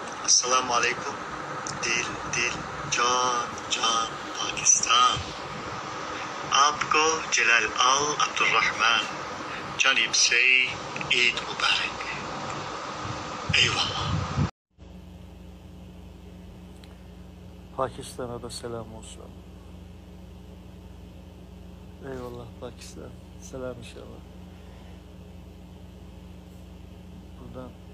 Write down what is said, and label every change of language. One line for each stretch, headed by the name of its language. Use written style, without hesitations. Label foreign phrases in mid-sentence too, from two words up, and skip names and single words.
Arabic: السلام عليكم.
Hindi: दिल जान पाकिस्तान आपको जलाल अल अब्दुर्रहमान जानिब से ईद मुबारक.
Turkish: Eyvallah. Pakistan'a da selam olsun. Eyvallah Pakistan. Selam inşallah. Buradan.